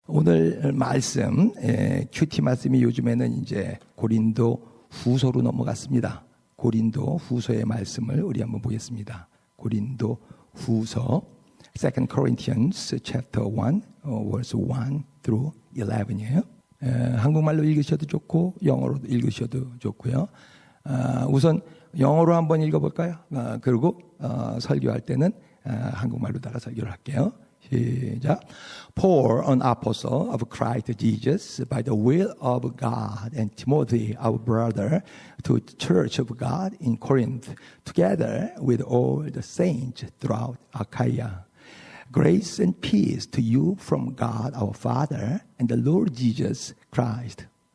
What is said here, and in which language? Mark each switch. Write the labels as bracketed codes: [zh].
[ko] 오늘 말씀, 큐티 말씀이 요즘에는 이제 고린도 후서로 넘어갔습니다. 고린도 후서의 말씀을 우리 한번 보겠습니다. 고린도 후서 [en] 2 Corinthians chapter 1, verse 1 through 11이에요. [ko] 한국말로 읽으셔도 좋고 영어로도 읽으셔도 좋고요. 우선 영어로 한번 읽어볼까요? 그리고 설교할 때는 한국말로다가 설교를 할게요. 시작. [en] Paul, an apostle of Christ Jesus, by the will of God, and Timothy, our brother, to the church of God in Corinth, together with all the saints throughout Achaia. Grace and peace to you from God our Father and the Lord Jesus Christ.